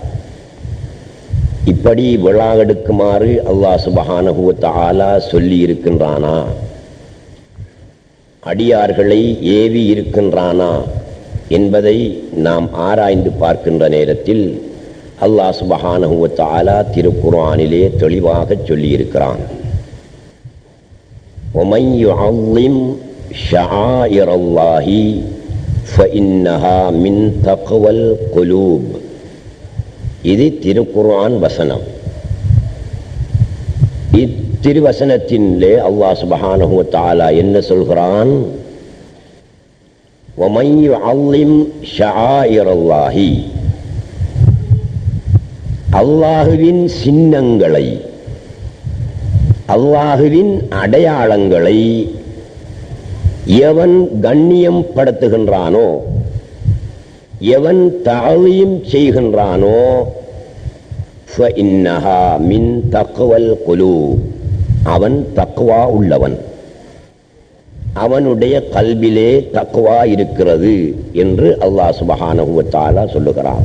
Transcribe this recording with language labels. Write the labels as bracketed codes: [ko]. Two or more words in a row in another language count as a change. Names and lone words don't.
[ta] இப்படி விழா எடுக்குமாறு [ar] الله سبحانه وتعالى [ta] சொல்லி இருக்கின்றானா? அடியார்களை ஏவி இருக்கின்றானா என்பதை நாம் ஆராய்ந்து பார்க்கின்ற நேரத்தில் [ar] الله سبحانه وتعالى [ta] திருக்குர்ஆனிலே தெளிவாக சொல்லி இருக்கிறான். [ar] وَمَنْ يُعَظِّمْ شَعَائِرَ اللَّهِ فَإِنَّهَا مِنْ تَقْوَى الْقُلُوبِ. [ta] இது திருக்குர்ஆன் வசனம். இத்திருவசனத்திலே [ar] الله سبحانه وتعالى [ta] என்ன சொல்கிறான்? [ar] وَمَنْ يُعَظِّمْ شَعَائِرَ اللَّهِ, [ta] அல்லாஹுவின் சின்னங்களை, அல்லாஹுவின் அடையாளங்களை எவன் கண்ணியம் படுத்துகின்றானோ, எவன் தஅலீம் செய்கின்றானோ, [ar] فإنها من تقوى القلوب, [ta] அவன் தக்வா உள்ளவன், அவனுடைய கல்விலே தக்வா இருக்கிறது என்று [ar] الله سبحانه وتعالى [ta] சொல்லுகிறான்.